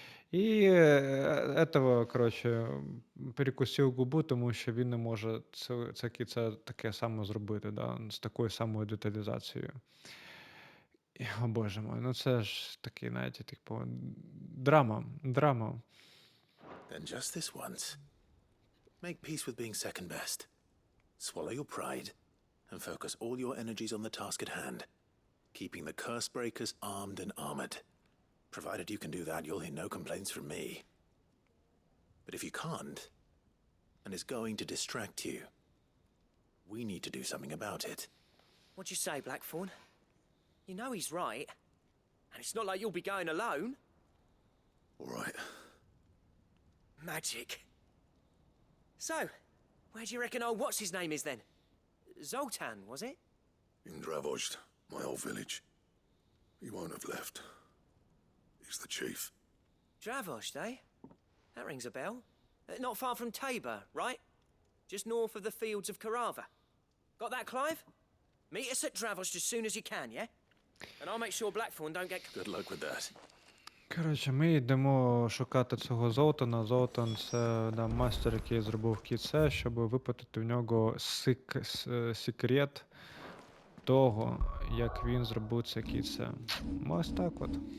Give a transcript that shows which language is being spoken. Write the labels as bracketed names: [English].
[Ukrainian] І этого, коротше, перекусив губу, тому що він не може це кіце таке саме зробити, да, з такою самою деталізацією. О боже мой, це ж такий, знаєте, типу, драма. [English] Then just this once, make peace with being second best. Swallow your pride and focus all your energies on the task at hand, keeping the curse breakers armed and armored. Provided you can do that, you'll hear no complaints from me. But if you can't, and it's going to distract you, we need to do something about it. What'd you say, Blackthorn? You know he's right. And it's not like you'll be going alone. All right. Magic. So, where do you reckon old what's-his-name is then? Zoltan, was it? In Dravozd, my old village. He won't have left. He's the chief. Dravozd, eh? That rings a bell. Not far from Tabor, right? Just north of the fields of Karava. Got that, Clive? Meet us at Dravozd as soon as you can, yeah? And I'll make sure Blackthorn don't get... Good luck with that. [Ukrainian] Коротше, ми йдемо шукати цього Золтана. Золтан – це мастер, який зробив кіце, щоб випитати в нього секрет того, як він зробив це кіце. Ось так от.